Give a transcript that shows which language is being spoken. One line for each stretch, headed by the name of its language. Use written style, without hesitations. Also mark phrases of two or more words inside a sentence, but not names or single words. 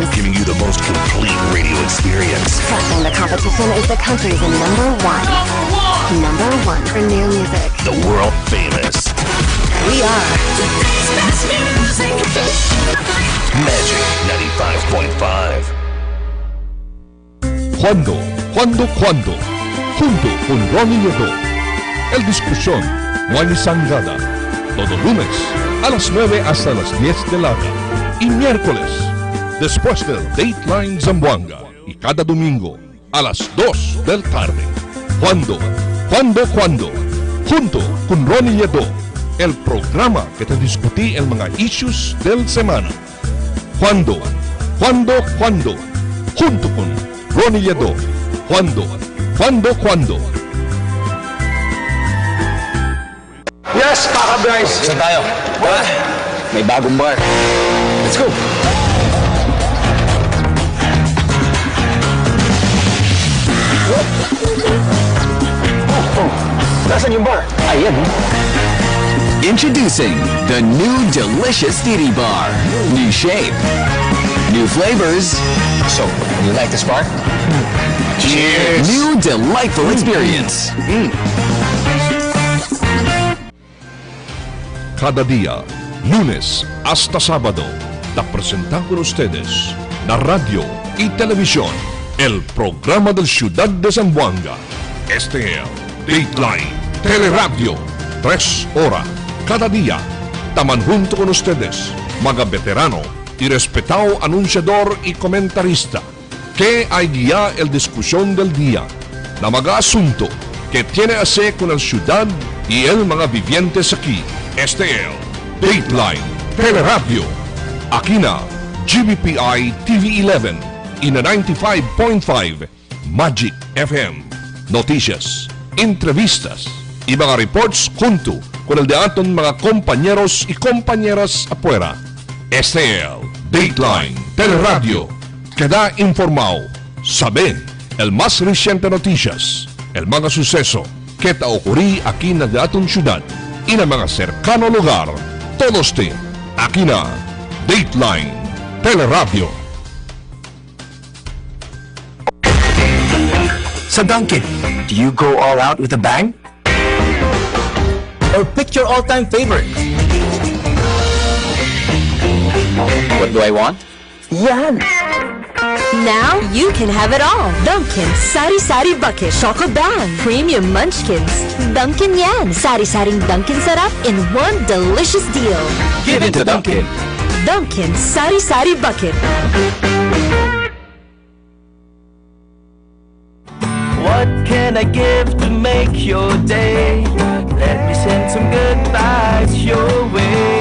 English: giving you the most complete radio experience. Trusting the competition is the country's number one. Number one for new music. The world famous We are Magic 95.5.
Chavacano: Cuando, junto con Ronnie Nieto. El discusión, Juan y Sangada. Todo lunes, a las 9 hasta las 10 de la noche. Y miércoles, después del Dateline Zamboanga. Y cada domingo, a las 2 del tarde. Cuando, junto con Ronnie Nieto. El programa que te discutí el mga issues del semana. Cuando, junto con Ronnie Yedo. Cuando.
Filipino: Yes, Kaka Bryce! Saan tayo? May bagong bar.
English: Let's go!
Filipino: Nasaan yung bar? Ayan.
English: Introducing the new delicious Titty Bar. New shape, new flavors, So, you like this bar? Cheers! new delightful experience.
Chavacano: Cada día, lunes hasta sábado, te presentan con ustedes la radio y televisión, el programa del Ciudad de Zamboanga. Este es Dateline, Teleradyo, 3 horas, cada día. Taman junto con ustedes, mga veterano y respetado anunciador y comentarista, que hay guía el discusión del día, na mga asunto que tiene a hacer con el ciudad y el mga vivientes aquí. Este es Dateline, Teleradyo. Aquí na GBPI TV11 y na 95.5 Magic FM. Noticias, entrevistas y mga reports junto con el de aton mga compañeros y compañeras afuera. Este es Dateline, Teleradyo. Queda informado, sabe el más reciente noticias, el mga suceso que te ocurrí aquí na de aton ciudad y na mga cercano lugar. Todos te, aquí na Dateline, Teleradyo.
English: So Duncan, do you go all out with a bang? Or pick your all-time favorite? What do I want? Yan! Now you can have it all. Dunkin' Sari Sari Bucket Choco Bang Premium Munchkins. Dunkin' Yan Sari Saring Dunkin' Sarap in one delicious deal. Give it to Duncan! Dunkin' Sari Sari Bucket. What can I give to make your day? Let me send some good vibes your way.